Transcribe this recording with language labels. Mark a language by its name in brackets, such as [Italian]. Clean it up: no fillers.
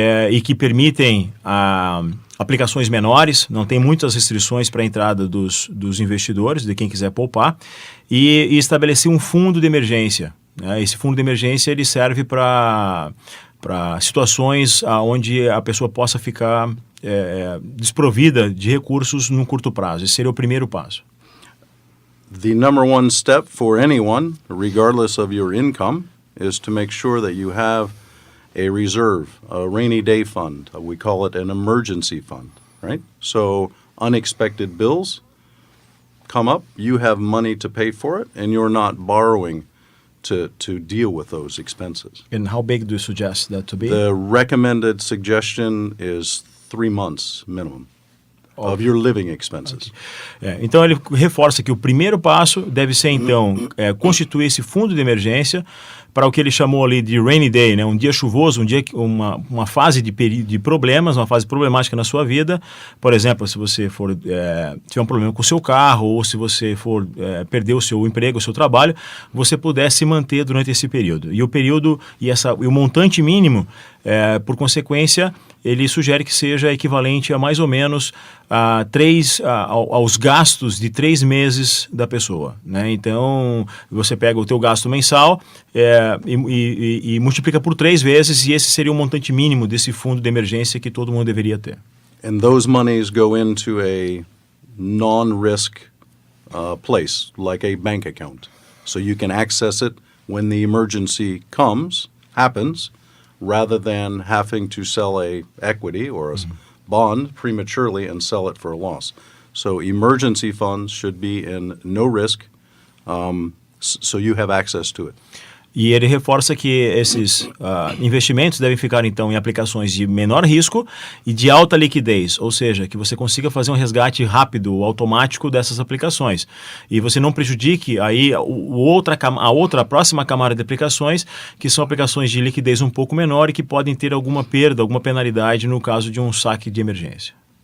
[Portuguese] E que permitem aplicações menores, não tem muitas restrições para a entrada dos investidores, de quem quiser poupar, e estabelecer um fundo de emergência. Né? Esse fundo de emergência ele serve para situações onde a pessoa possa ficar desprovida de recursos num curto prazo. Esse seria o primeiro passo. [English] The number one step for anyone, regardless of your income, is to make sure that you have a reserve, a rainy day fund. We call it an emergency fund, right? So unexpected bills come up, you have money to pay for it, and you're not borrowing to deal with those expenses. And how big do you suggest that to be? The recommended suggestion is 3 months minimum of your living expenses. [Portuguese] Então ele reforça que o primeiro passo deve ser então constituir esse fundo de emergência para o que ele chamou ali de rainy day, né? Um dia chuvoso, uma fase de problemas, uma fase problemática na sua vida. Por exemplo, se você tiver um problema com o seu carro ou se você perder o seu emprego, o seu trabalho, você puder se manter durante esse período. E o período e o montante mínimo, por consequência, ele sugere que seja equivalente a mais ou menos aos gastos de 3 meses da pessoa, né? Então, você pega o teu gasto mensal e multiplica por 3 vezes, e esse seria o montante mínimo desse fundo de emergência que todo mundo deveria ter. [English] And those monies go into a non-risk place, like a bank account. So you can access it when the emergency happens, rather than having to sell a equity or a bond prematurely and sell it for a loss. So emergency funds should be in no risk, so you have access to it. [Portuguese] E ele reforça que esses investimentos devem ficar, então, em aplicações de menor risco e de alta liquidez, ou seja, que você consiga fazer um resgate rápido, automático dessas aplicações. E você não prejudique aí a próxima camada de aplicações, que são aplicações de liquidez um pouco menor e que podem ter alguma perda, alguma penalidade no caso de um saque de emergência.